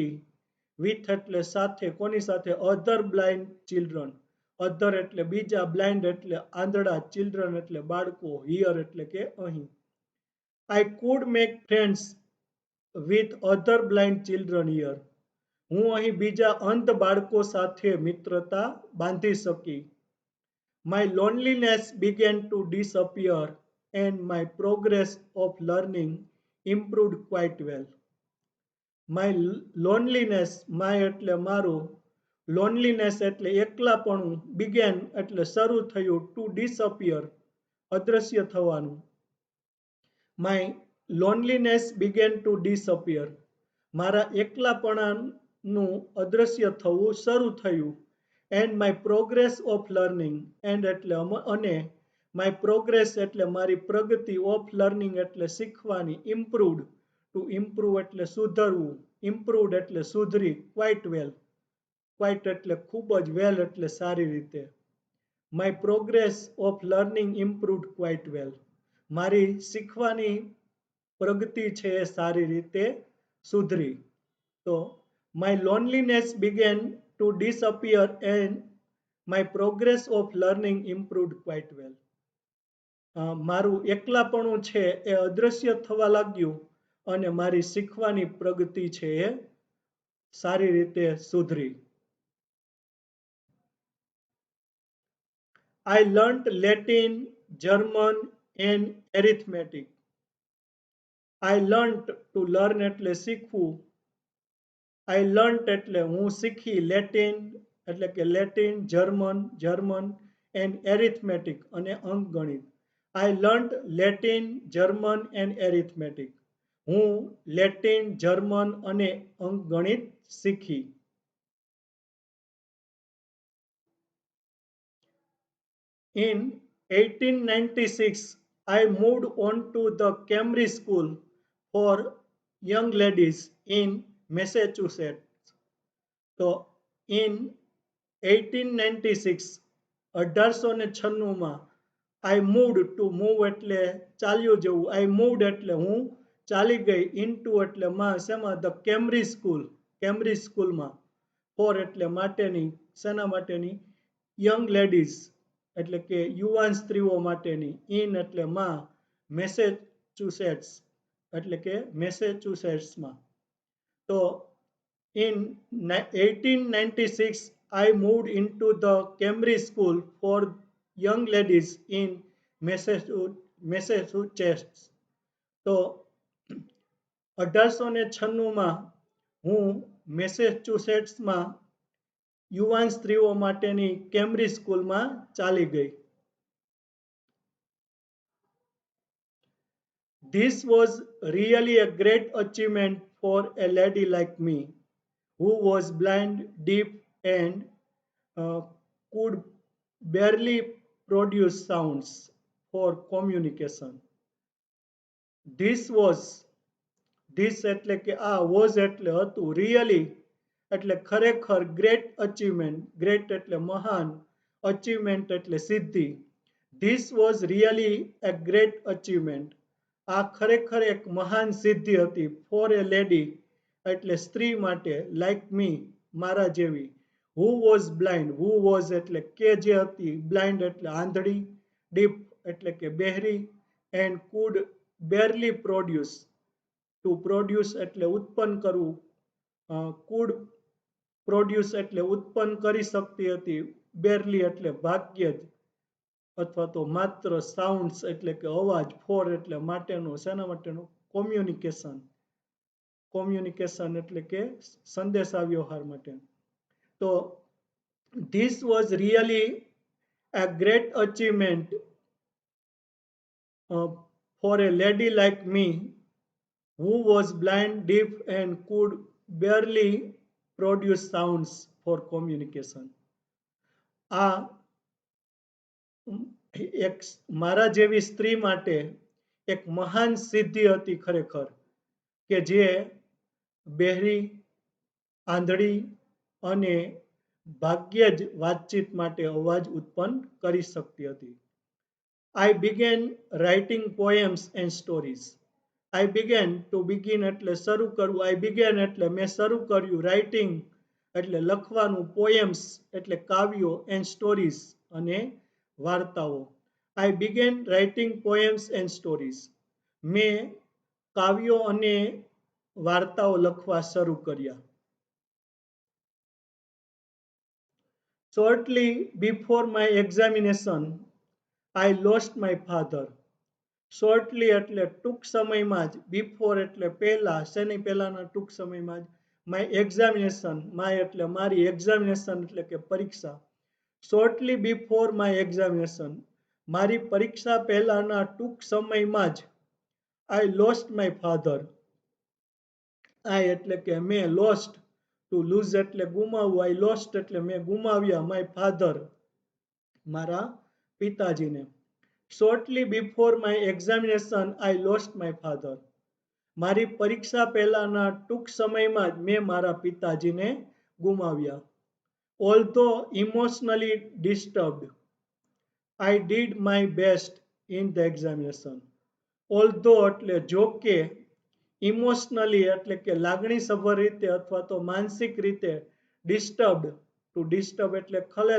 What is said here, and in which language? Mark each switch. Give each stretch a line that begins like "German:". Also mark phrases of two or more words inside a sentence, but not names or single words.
Gujarati: With એટલે સાથે, કોની સાથે?
English: Other blind children.
Gujarati: Other એટલે બીજા, blind એટલે આંધળા, children એટલે બાળકો, here એટલે કે અહીં.
English: I could make friends with other blind children here.
Gujarati: હું અહીં બીજા અંધ બાળકો સાથે મિત્રતા બાંધી શકી.
English: My loneliness began to disappear and my progress of learning improved quite well. My loneliness, my
Gujarati: એટલે મારું, loneliness એટલે એકલાપણું, began એટલે શરૂ થયું,
English: to disappear
Gujarati: અદ્રશ્ય થવાનું.
English: My loneliness began to disappear.
Gujarati: મારા એકલાપણાનું અદ્રશ્ય થવું શરૂ થયું.
English: And my progress of learning, and
Gujarati: એટલે અને
English: my progress
Gujarati: એટલે મારી પ્રગતિ,
English: of learning
Gujarati: એટલે શીખવાની,
English: improved, to improve
Gujarati: એટલે સુધરવું, improved એટલે સુધરી,
English: quite well, quite
Gujarati: એટલે ખૂબ જ, well એટલે સારી રીતે.
English: My progress of learning improved quite well.
Gujarati: મારી શીખવાની પ્રગતિ છે એ સારી રીતે સુધરી.
English: તો my loneliness began to disappear and my progress of learning improved quite well.
Gujarati: મારું એકલાપણું છે એ અદ્રશ્ય થવા લાગ્યું અને મારી શીખવાની પ્રગતિ છે એ સારી રીતે સુધરી.
English: I learnt Latin, German and arithmetic. I learnt, to learn
Gujarati: એટલે શીખવું.
English: I learnt
Gujarati: એટલે હું શીખી, Latin એટલે કે લેટિન, જર્મન
English: and arithmetic
Gujarati: અને અંકગણિત.
English: I learnt Latin, German and arithmetic.
Gujarati: હું લેટિન, જર્મન અને અંકગણિત શીખી.
English: In 1896, I moved on to the Cambridge School for Young Ladies in Massachusetts. So, in 1896, 1896માં I moved, to move
Gujarati: એટલે ચાલ્યું જવું,
English: I moved
Gujarati: એટલે હું ચાલી ગઈ, into એટલે માં, શેમાં?
English: The Cambridge School,
Gujarati: કેમ્બ્રિજ સ્કૂલમાં. For એટલે માટેની, શેના માટેની?
English: Young ladies
Gujarati: એટલે કે યુવાન સ્ત્રીઓ માટેની, in એટલે માં, મેસેચ્યુસેટ્સ એટલે કે મેસેચ્યુસેટ્સમાં.
English: તો in 1896, I moved into the Cambridge School for Young Ladies in Massachusetts.
Gujarati: તો 1896માં હું મેસેચ્યુસેટ્સમાં યુવાન સ્ત્રીઓ માટેની કેમ્બ્રિજ સ્કૂલમાં ચાલી ગઈ.
English: This was really a great achievement for a lady like me, who was blind, deaf, and could barely produce sounds for communication.
Gujarati: This એટલે કે was એટલે હતું, really એટલે ખરેખર,
English: great achievement, great
Gujarati: એટલે મહાન, achievement એટલે સિદ્ધિ.
English: This was really a great achievement.
Gujarati: આ ખરેખર એક મહાન સિદ્ધિ હતી
English: for a lady
Gujarati: એટલે સ્ત્રી માટે
English: like me
Gujarati: મારા જેવી
English: who was blind who was
Gujarati: એટલે કે જે હતી બ્લાઇન્ડ એટલે આંધળી ડીપ એટલે કે બહેરી
English: and could barely produce to produce
Gujarati: એટલે ઉત્પન્ન કરવું
English: could produce
Gujarati: એટલે ઉત્પન્ન કરી શકતી હતી બેરલી એટલે ભાગ્ય જ અથવા તો માત્ર સાઉન્ડ્સ એટલે કે અવાજ ફોર એટલે માટેનો શેના માટેનો
English: communication communication
Gujarati: એટલે કે સંદેશા વ્યવહાર માટે તો
English: this was really a great achievement for a lady like me who was blind, deaf, and could barely produce sounds for communication.
Gujarati: આ એક મારા જેવી સ્ત્રી માટે એક મહાન સિદ્ધિ હતી ખરેખર કે જે બહેરી આંધળી અને ભાગ્યે જ વાતચીત માટે અવાજ ઉત્પન્ન કરી શકતી હતી
English: I began writing poems and stories. I began to begin
Gujarati: એટલે શરૂ કરવું
English: I began
Gujarati: એટલે મેં શરૂ કર્યું
English: writing
Gujarati: એટલે લખવાનું
English: poems
Gujarati: એટલે કાવ્યો
English: and stories
Gujarati: અને વાર્તાઓ
English: I began writing poems and stories.
Gujarati: મેં કાવ્યો અને વાર્તાઓ લખવા શરૂ કર્યા
English: Shortly before my examination, I lost my father.
Gujarati: Shortly એટલે ટૂંક સમયમાં જ before એટલે પહેલા શેની પહેલાના ટૂંક સમયમાં જ
English: my examination my
Gujarati: એટલે મારી examination એટલે કે પરીક્ષા
English: shortly before my examination
Gujarati: મારી પરીક્ષા પહેલાના ટૂંક સમયમાં જ
English: I lost my father. I
Gujarati: એટલે કે મેં
English: lost to lose
Gujarati: એટલે ગુમાવવું
English: I lost
Gujarati: એટલે મેં ગુમાવ્યા
English: my father
Gujarati: મારા પિતાજીને
English: Shortly before my examination, I lost my father.
Gujarati: મારી પરીક્ષા પહેલાના ટૂંક સમયમાં જ મેં મારા પિતાજીને ગુમાવ્યા
English: Although emotionally disturbed, I did my best in the examination.
Gujarati: Although એટલે જો કે ઇમોશનલી એટલે કે લાગણીસભર રીતે અથવા તો માનસિક રીતે
English: disturbed to disturb
Gujarati: એટલે ખલેલ